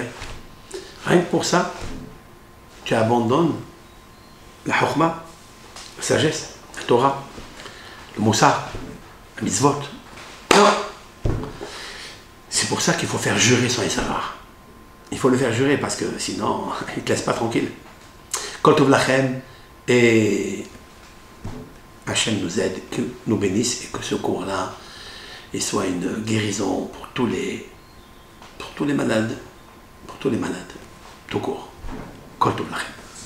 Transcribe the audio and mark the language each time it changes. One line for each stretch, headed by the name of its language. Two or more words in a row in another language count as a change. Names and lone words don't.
French: Rien que pour ça, tu abandonnes la chokhma, la sagesse, la Torah, le Moussar, la mitzvot. Non. C'est pour ça qu'il faut faire jurer son Yisraël. Il faut le faire jurer parce que sinon, il ne te laisse pas tranquille.
Hebrew: כל טוב לכם,
French: et Hachem nous aide, que nous bénisse et que ce cours-là soit une guérison pour tous les malades, tout court.
Hebrew: כל טוב לכם.